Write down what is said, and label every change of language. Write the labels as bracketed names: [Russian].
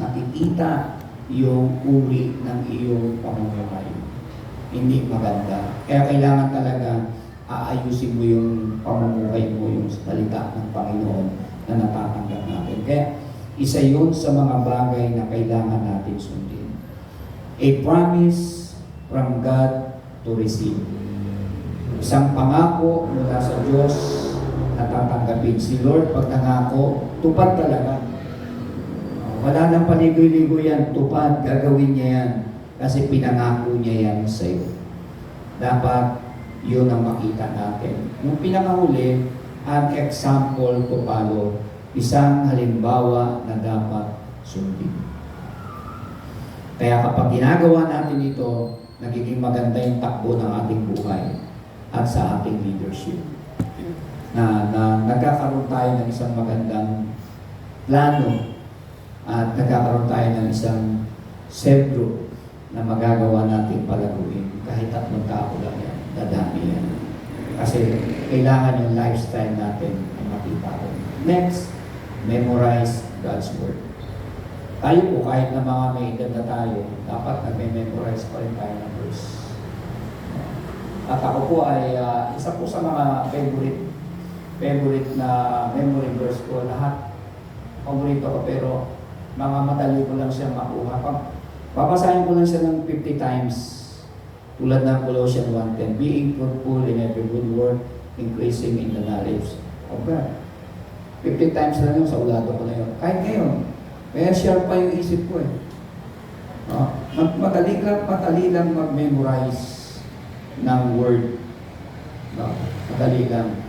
[Filipino] Nakikita yung uri ng iyong pamumuhay. Hindi maganda. Kaya kailangan talaga aayusin mo yung pamumuhay mo, yung salita ng Panginoon na natatanggap natin. Kaya isa yun sa mga bagay na kailangan natin sundin. [English] A promise from God to receive. [Filipino] Isang pangako mula sa Diyos na tatanggapin. Si Lord, pag nangako, tupad talaga. Wala nang paligoy-ligoy yan, tupad, gagawin niya yan. Kasi pinangako niya yan sa iyo. Dapat yun ang makita natin. Yung pinakahuli, [English] an example to follow. [Filipino] Isang halimbawa na dapat sundin. Kaya kapag ginagawa natin ito, nagiging maganda yung takbo ng ating buhay at sa ating leadership. Na nagkakaroon tayo ng isang magandang plano at nagkakaroon tayo ng isang cell group na magagawa natin palaguin. Kahit 3 tao lang yan, dadami yan. Kasi kailangan yung lifestyle natin ay makita ko. [English] Next, memorize God's Word. [Filipino] Tayo po, kahit na mga may edad na tayo, dapat nag-memorize pa rin tayo ng verse. At ako po ay isa po sa mga favorite na memory verse ko. Lahat paborito ko, pero mga madali ko lang siya makuha. Papasahin ko lang siya ng 50 times. Tulad ng [English] Colossians 1:10, being fruitful in every good work, increasing in the knowledge of God. [Filipino] 50 times na yun, sa ulado ko na yun. Kahit ngayon, kaya sharp pa yung isip ko eh. Madali lang mag-memorize ng word. Madali lang.